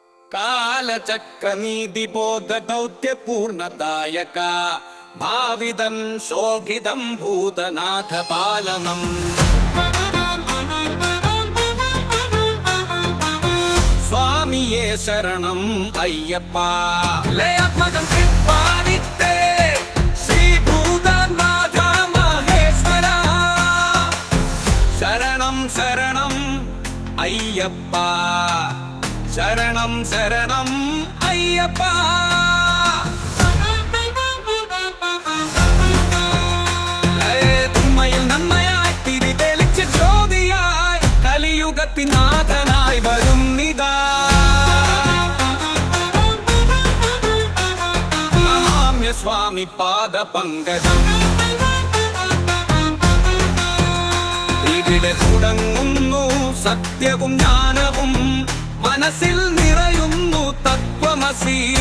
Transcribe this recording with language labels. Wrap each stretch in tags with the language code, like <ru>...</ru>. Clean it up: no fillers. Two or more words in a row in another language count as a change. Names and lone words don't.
<sa>कालचक्रनीतिबोधदौत्यपूर्णदायक भाविदं शोभिदं भूतनाथपालनम् स्वामिये शरणम् अय्यप्पा लयात्मकं कृपानित्ते श्रीभूतनाथ महेश्वरा शरणं शरणम् अय्यप्पा शरणं शरणम् अय्यप्पा</sa> <ml>തിന്മയിൽ നന്മയായി തിരിതെളിച്ച ജ്യോതിയായി കലിയുഗത്തിനാഥനായി വരുന്നിതാ</ml> <sa>നമാമ്യ സ്വാമി പാദപങ്കജം</sa> <ml>ഇവിടെ തുടങ്ങുന്നു സത്യവും ജ്ഞാനവും മനസ്സിൽ നിറയുന്നു തത്വമസി</ml>